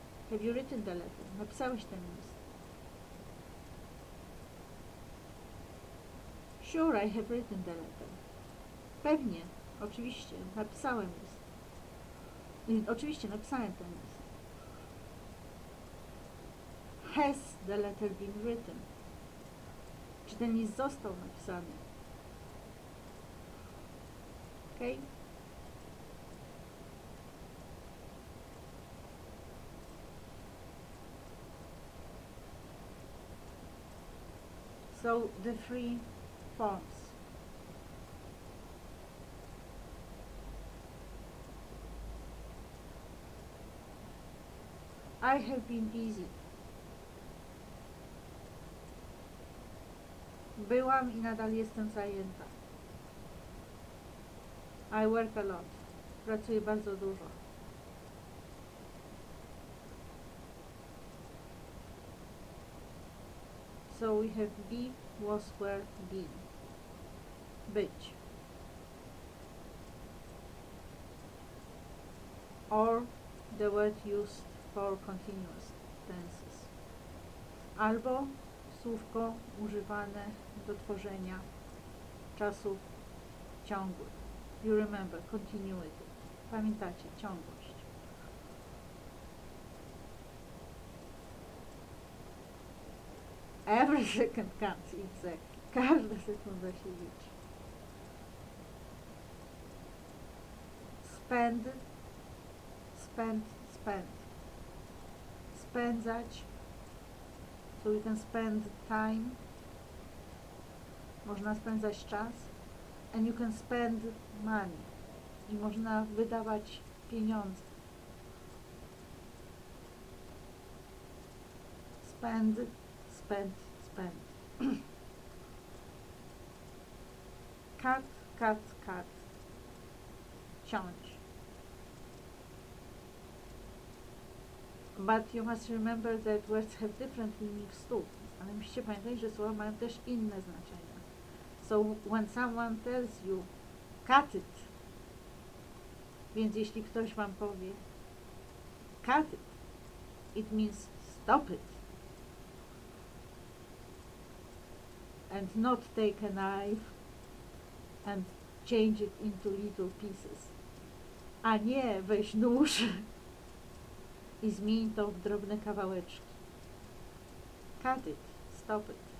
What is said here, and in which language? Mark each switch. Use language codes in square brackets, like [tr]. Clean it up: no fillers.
[en] Have you written the letter? [pl] Napisałeś ten list. [en] Sure, I have written the letter. [pl] Pewnie, oczywiście, napisałem list. Oczywiście, napisałem ten list. [en] Has the letter been written? [pl] Czy ten list został napisany? [en] Okay? So the three forms. I have been busy. [pl] Byłam i nadal jestem zajęta. [en] I work a lot. [pl] Pracuję bardzo dużo. [en] So we have be, was, were, been. Być. Or the word used for continuous tenses. [pl] Albo słówko używane do tworzenia czasów ciągłych. [en] You remember, continuity. [pl] Pamiętacie, ciągłość. [en] Every second counts, exactly. [pl] Każda sekunda się liczy. [en] Spend, spend, spend. Spędzać. So we can spend time. [pl] Można spędzać czas. [en] And you can spend money. [pl] I można wydawać pieniądze. [en] Spend, spend, spend. Cut, cut, cut. Ciąć. But you must remember that words have different meanings too. [pl] Ale musicie pamiętać, że słowa mają też inne znaczenia. [en] So when someone tells you cut it, [pl] więc jeśli ktoś wam powie [en] cut it, it means stop it. And not take a knife and change it into little pieces. [pl] A nie weź nóż i zmień to w drobne kawałeczki. [en] Cut it, stop it.